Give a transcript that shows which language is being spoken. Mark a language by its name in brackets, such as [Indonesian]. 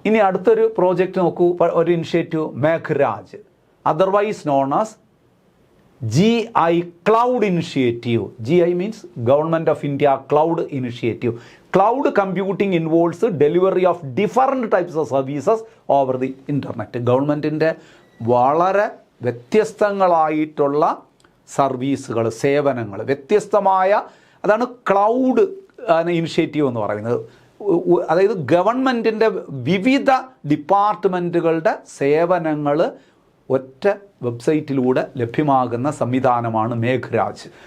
[Malayalam] ഇനി അടുത്തൊരു പ്രോജക്റ്റ് നോക്കൂ, ഒരു initiative, മേഘ്രാജ്, [English] otherwise known as GI Cloud Initiative. GI means Government of India Cloud Initiative. Cloud computing involves delivery of different types of services over the internet. [Malayalam] ഗവൺമെൻറ്റിൻ്റെ വളരെ വ്യത്യസ്തങ്ങളായിട്ടുള്ള സർവീസുകൾ, സേവനങ്ങൾ, വ്യത്യസ്തമായ, അതാണ് ക്ലൗഡ് ഇനിഷ്യേറ്റീവ് എന്ന് പറയുന്നത്. അതായത് ഗവൺമെൻറ്റിൻ്റെ വിവിധ ഡിപ്പാർട്ട്മെൻറ്റുകളുടെ സേവനങ്ങൾ ഒറ്റ വെബ്സൈറ്റിലൂടെ ലഭ്യമാകുന്ന സംവിധാനമാണ് മേഘ്രാജ്.